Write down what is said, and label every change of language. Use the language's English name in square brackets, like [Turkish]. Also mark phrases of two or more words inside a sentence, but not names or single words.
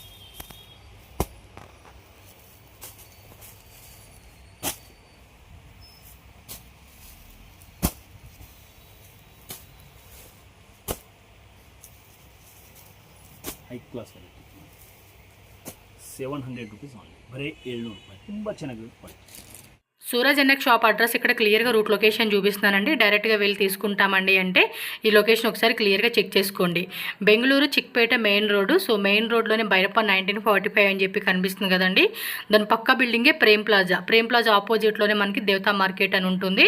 [English] high class variety, 700 rupees only, [Kannada] ಬರೀ 700 ರೂಪಾಯಿ. ತುಂಬ ಚೆನ್ನಾಗಿರುತ್ತೆ ಕ್ವಾಲಿಟಿ. [Telugu] సూరజ్ ఎన్ఎక్స్ షాప్ అడ్రస్ ఇక్కడ క్లియర్గా [English] route location [Telugu] చూపిస్తున్నానండి. డైరెక్ట్గా వెళ్ళి తీసుకుంటామండి అంటే ఈ లొకేషన్ ఒకసారి క్లియర్గా చెక్ చేసుకోండి. బెంగళూరు చిక్పేట మెయిన్ రోడ్డు. సో మెయిన్ రోడ్లోనే బైరప్ప 1945 అని చెప్పి కనిపిస్తుంది కదండి. దాని పక్క బిల్డింగే ప్రేమ్ ప్లాజా ఆపోజిట్లోనే మనకి దేవతా మార్కెట్ అని ఉంటుంది.